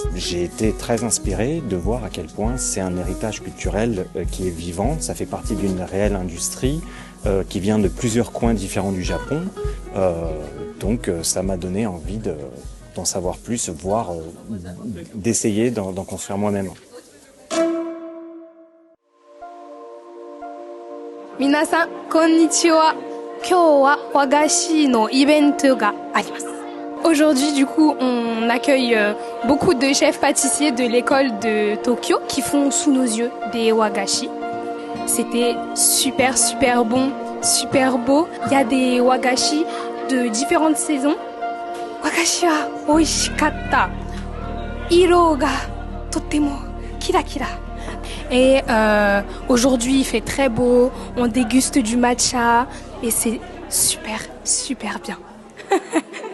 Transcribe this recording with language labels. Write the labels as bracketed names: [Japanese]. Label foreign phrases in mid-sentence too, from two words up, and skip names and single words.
[French] J'ai été très inspiré de voir à quel point c'est un héritage culturel qui est vivant. Ça fait partie d'une réelle industrie qui vient de plusieurs coins différents du Japon. Donc, ça m'a donné envie d'en savoir plus, voire d'essayer d'en construire moi-même. [Japanese] 皆さん、こんにちは。今日は和菓子のイベントがあります。 [French] Aujourd'hui, du coup, on accueille beaucoup de chefs pâtissiers de l'école de Tokyo qui font sous nos yeux des wagashi. C'était super, super bon, super beau. Il y a des wagashi de différentes saisons. [Japanese] 和菓子 は 美味しかった。色 が とても キラキラ. [French] Et aujourd'hui, il fait très beau, on déguste du matcha et c'est super, super bien.